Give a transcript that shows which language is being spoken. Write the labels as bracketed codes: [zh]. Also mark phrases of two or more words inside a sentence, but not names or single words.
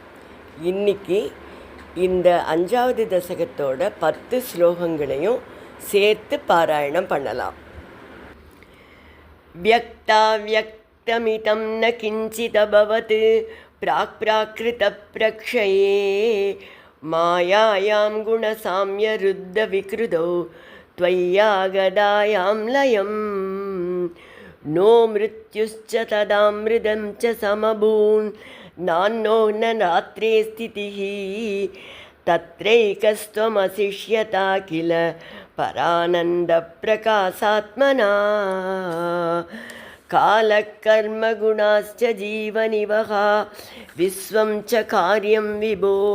[ta] இன்னைக்கு இந்த 5வது தசகத்தோட 10 ஸ்லோகங்களையும் சேர்த்து பாராயணம் பண்ணலாம். [sa] व्यक्ताव्यक्तमिदं न किञ्चिदभवत् प्राक्प्राकृतप्रक्षये मायायां गुणसाम्यरुद्धविकृतौ त्वय्यागदायां लयं नो मृत्युश्च तदामृतं च समभून् नान्नो न रात्रे स्थितिः तत्रैकस्त्वमसिष्यता किल परानन्दप्रकाशात्मना कालकर्मगुणाश्च जीवनिवहा विश्वं च कार्यं विभो